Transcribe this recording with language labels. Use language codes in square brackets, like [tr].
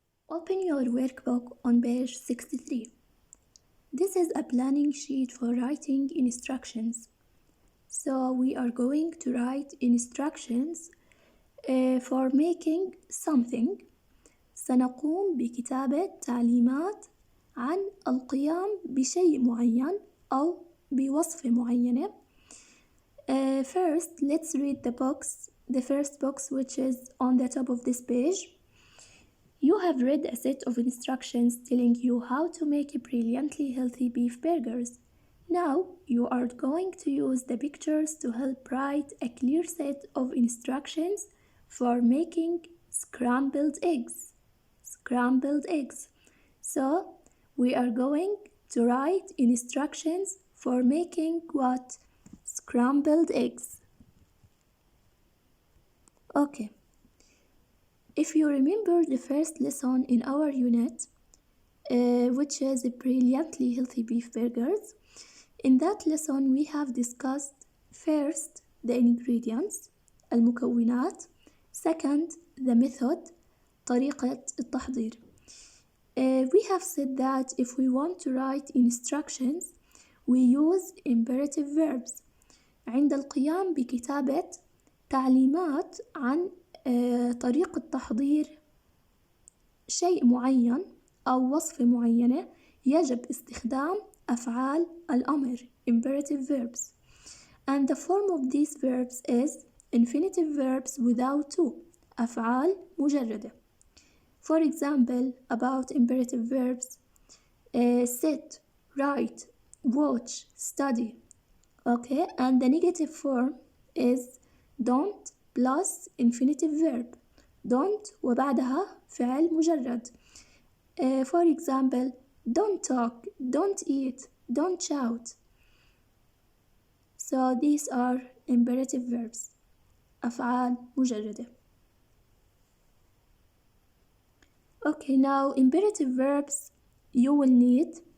[en] Open your workbook on page 63. This is a planning sheet for writing instructions. So we are going to write instructions for making something. [ar] سنقوم بكتابة تعليمات عن القيام بشيء معين أو بوصفة معينة. [en] First, let's read the first box which is on the top of this page. You have read a set of instructions telling you how to make brilliantly healthy beef burgers. Now you are going to use the pictures to help write a clear set of instructions for making scrambled eggs. Scrambled eggs. So we are going to write instructions for making what? Scrambled eggs. Okay. If you remember the first lesson in our unit, which is brilliantly healthy beef burgers, in that lesson we have discussed first the ingredients, المكونات, second the method, [ar] طريقة التحضير. [en] We have said that if we want to write instructions, we use imperative verbs. [ar] عند القيام بكتابة تعليمات عن طريقة تحضير شيء معين أو وصفة معينة يجب استخدام أفعال الأمر [en] imperative verbs, and the form of these verbs is infinitive verbs without to, [ar] أفعال مجردة. [en] For example, about imperative verbs, sit, write, watch, study. Okay, and the negative form is don't plus infinitive verb. Don't [ar] وبعدها فعل مجرد. [en] For example, don't talk, don't eat, don't shout. So these are imperative verbs. [ar] أفعال مجردة. [en] Okay, now imperative verbs you will need.